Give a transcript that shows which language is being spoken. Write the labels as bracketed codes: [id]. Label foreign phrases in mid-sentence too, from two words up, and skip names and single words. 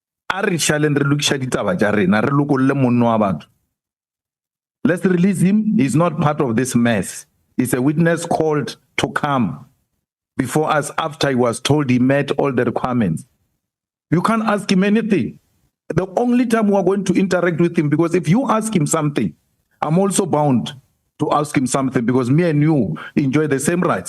[nso] a re shaleng re lokisha ditaba tja rena, re lokolle monno wa batho. [en] Let's release him. He's not part of this mess. He's a witness called to come before us after he was told he met all the requirements. You can't ask him anything. The only time we are going to interact with him, because if you ask him something, I'm also bound to ask him something, because me and you enjoy the same rights.